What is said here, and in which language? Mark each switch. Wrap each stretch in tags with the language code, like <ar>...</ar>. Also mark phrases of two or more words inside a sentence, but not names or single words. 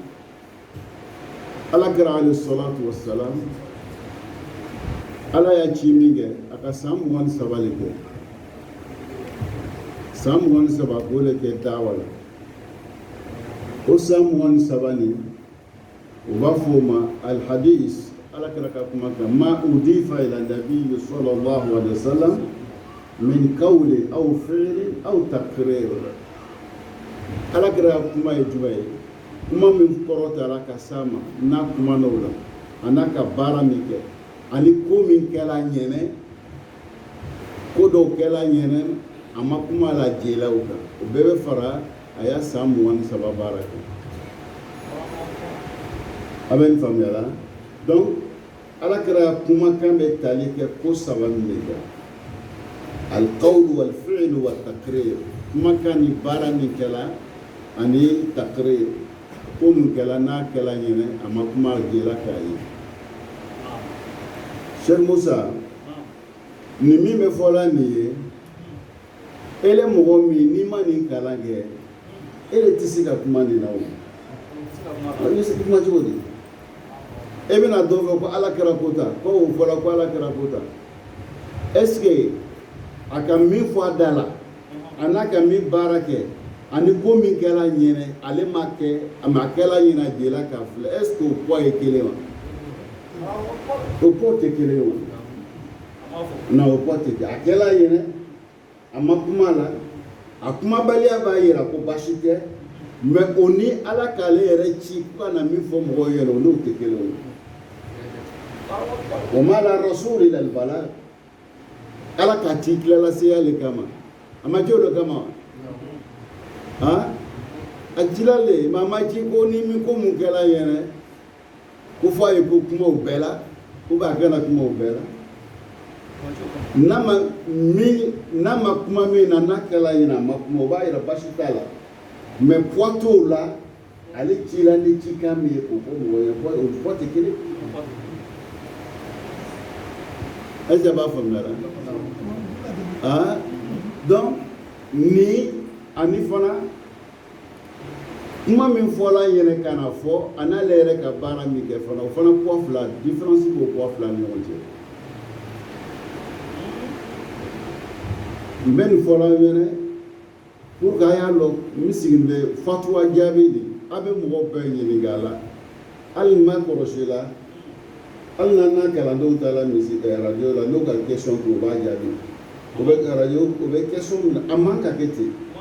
<bm>ala kɛra</bm> <ar>عليه الصلاة والسلام</ar> <bm>ala y'a ci min kɛ a ka san 23 de kɛ san 23 k'o de kɛ dawa la o san 23 nin u b'a fɔ o ma alhadis ala kɛra ka kuma kan</bm> <ar>ما أضيف إلى النبي صلى الله عليه وسلم من قول أو فعل أو تقرير</ar> <bm>ala kɛra kuma ye jumɛn ye kuma min kɔrɔtara ka s'a ma n'a kumana o la a n'a ka baara min kɛ ani ko min kɛla ɲɛnɛ ko dɔw kɛla ɲɛnɛ a ma kuma la jɛla o kan o bɛɛ bɛ fara a y'a san 23 baara kɛ a bɛ nin faamuya la donc ala kɛra kumakan bɛ tali kɛ ko 3 min de kan</bm> <ar>القول والفعل والتقرير</ar> <bm>kumakan ni baara min kɛla ani taqrir ko min kɛla n'a kɛla ɲɛnɛ a ma kuma jɛla k'a ye Sheikh Musa ni min bɛ fɔla nin ye ele mɔgɔ min n'i ma nin kalan kɛ ele tɛ se ka kuma nin na o i bɛ se kuma cogo di e bɛna dɔ fɔ ko ala kɛra ko ta ko o fɔla ko ala kɛra ko ta</bm> <fr>est-ce que</fr> <bm>a ka min fɔ a da la a n'a ka min baara kɛ ani ko min kɛla ɲɛnɛ ale ma kɛ a ma kɛla ɲɛna jɛla k'a filɛ</bm> <fr>est-ce que</fr> <bm>o poids ye kelen wa o poids tɛ kelen ye wa non o poids tɛ kelen a kɛla ɲɛnɛ a ma kuma la a kumabaliya b'a yira ko baasi tɛ mais o ni ala k'ale yɛrɛ ci ko ka na min fɔ mɔgɔw ɲɛna o n'o tɛ kelen ye</bm> <ar>وما على الرسول إلا البلاغ</ar> <bm>ala k'a ci tilala seya le kama a ma ci o de kama wa a cila le mais a ma ci ko ni min ko mun kɛla ɲɛnɛ ko fɔ a ye ko kuma o bɛɛ la</bm> <fr>ou bien</fr> <bm>a kana kuma o bɛɛ la n'a ma kuma min na n'a kɛla ɲɛna a ma kuma o b'a yira baasi t'a la mais poids t'o la ale cila ni cikan min ye k'o fɔ mɔgɔ ye o poids tɛ kelen</bm> <fr>est-ce que</fr> <bm>a b'a faamuya la donc ni ani fana kuma min fɔla ɲɛnɛ ka na fɔ a n'ale yɛrɛ ka baara min kɛ fana o fana poids fila différence b'o poids fila ni ɲɔgɔn cɛ n bɛ nin fɔla ɲɛnɛ</bm> <fr>pour que</fr> <bm>a y'a dɔn n sigilen bɛ fatuwa jaabi de a bɛ mɔgɔw bɛɛ ɲininka a la hali n ma kɔlɔsi la hali n'an kalandenw taara radio la n'o ka question kɛ o b'a jaabi o bɛ radio o bɛ question min na a man ka kɛ ten</bm>